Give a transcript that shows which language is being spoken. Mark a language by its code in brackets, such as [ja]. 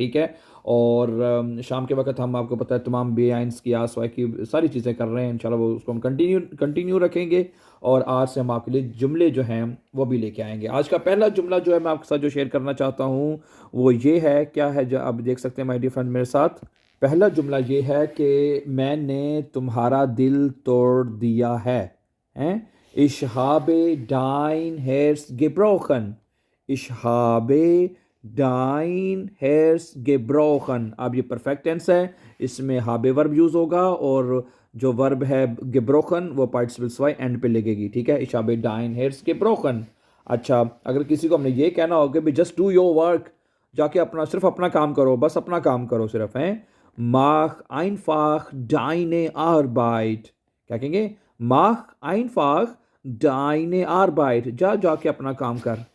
[hi] ठीक है, और शाम के वक्त हम, आपको पता है, तमाम बेआइंस की आसवाई की सारी चीज़ें कर रहे हैं इंशाल्लाह, वो उसको हम कंटिन्यू रखेंगे। और आज से हम आपके लिए जुमले जो हैं वो भी लेके आएंगे। आज का पहला जुमला जो है मैं आपके साथ जो शेयर करना चाहता हूँ वो ये है, क्या है जो आप देख सकते हैं माय डियर फ्रेंड मेरे साथ। पहला जुमला ये है कि मैंने तुम्हारा दिल तोड़ दिया है। हैं? [de] Ich habe dein Herz gebrochen. Ich habe dein Herz gebrochen. [hi] अब ये परफेक्ट टेंस है, इसमें habe वर्ब यूज होगा, और जो वर्ब है gebrochen वो पार्टिसिपल वाई एंड पे लगेगी। [de] ठीक है, ich habe dein Herz gebrochen। [hi] अच्छा, अगर किसी को हमने ये कहना होगा भी [en] just do your work, [hi] जाके अपना सिर्फ अपना काम करो, बस अपना काम करो सिर्फ, हैं, [de] mach einfach deine Arbeit। [hi] क्या कहेंगे? [de] mach einfach deine Arbeit, [hi] जा जाके अपना काम कर।